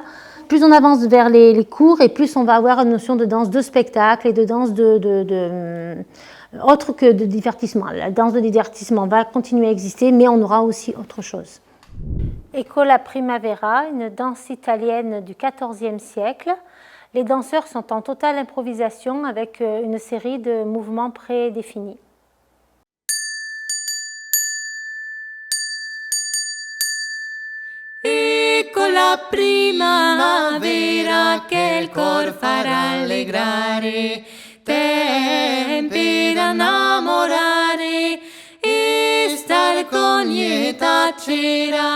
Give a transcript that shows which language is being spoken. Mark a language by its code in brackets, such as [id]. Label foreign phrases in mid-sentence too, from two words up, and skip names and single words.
[fr] Plus on avance vers les cours, et plus on va avoir une notion de danse de spectacle et de danse autre que de divertissement. La danse de divertissement va continuer à exister, mais on aura aussi autre chose. [it] Eccola Primavera, [fr] une danse italienne du XIVe siècle. Les danseurs sont en totale improvisation avec une série de mouvements prédéfinis. [it] Ecco la primavera che il cor farà allegrare, tempi da innamorare e star con lieta cera.